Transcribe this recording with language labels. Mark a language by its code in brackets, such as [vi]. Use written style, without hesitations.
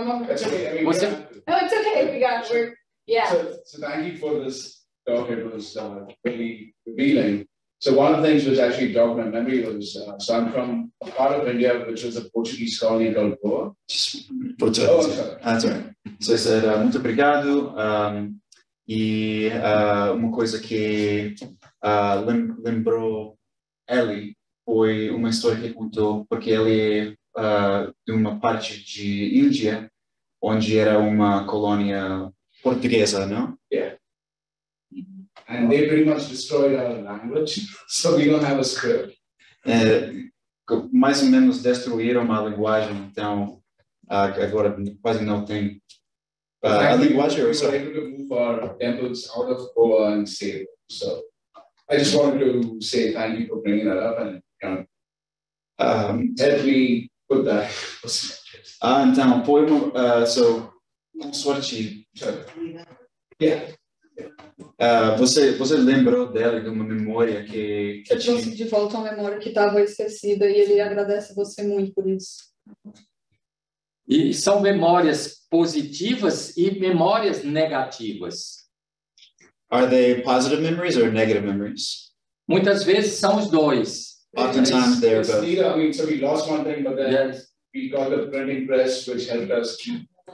[en] That's okay. I mean, No, it's okay. Yeah. So thank you for this talk. It was really revealing. So one of the things was actually jog my memory was, so I'm from a part of India, which was a Portuguese colony called Goa. That's right. So I said, [pt] muito obrigado. E uma coisa que lembrou ele foi uma história que contou, porque ele é de uma parte de Índia, onde era uma colônia portuguesa, não? [en] Yeah. And they pretty much destroyed our language, so we don't have a script. [pt] Mais ou menos destruíram a linguagem, então agora quase não tem a linguagem. [en] We were able to move our temples out of Goa and save them. So I just wanted to say thank you for bringing that up and help me put that. [pt] Então foi com sorte. [en] Yeah. [pt] Você lembrou dela de uma memória que eu trouxe de volta uma memória que estava esquecida e ele agradece você muito por isso. E são memórias positivas e memórias negativas. [en] Are they positive memories or negative memories? [pt] Muitas vezes são os dois. [en] Oftentimes they're both. I mean, so we lost one thing, but then we got the printing press, which helped us keep.